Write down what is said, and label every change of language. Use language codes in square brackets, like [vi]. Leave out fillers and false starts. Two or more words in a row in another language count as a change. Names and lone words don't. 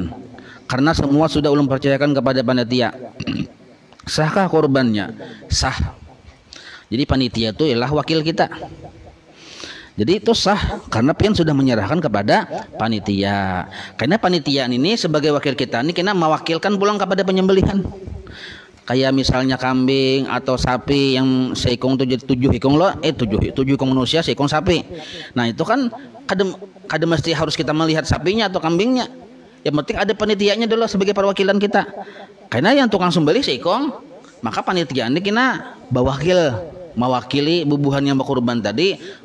[id] Karena semua sudah ulun percayakan kepada panitia. Sahkah korbannya? Sah. Jadi panitia itu ialah wakil kita. Jadi itu sah karena pian sudah menyerahkan kepada panitia. Karena panitia ini sebagai wakil kita ini kena mewakilkan pulang kepada penyembelihan. Kayak misalnya kambing atau sapi yang seikong 7 ikong lo, 7 ikong manusia, seikong sapi. Nah itu kan kada mesti harus kita melihat sapinya atau kambingnya. Yang penting ada panitianya dulu sebagai perwakilan kita. Karena yang tukang sembelih seikong, maka panitia ini kena mewakili bubuhan yang berkorban tadi.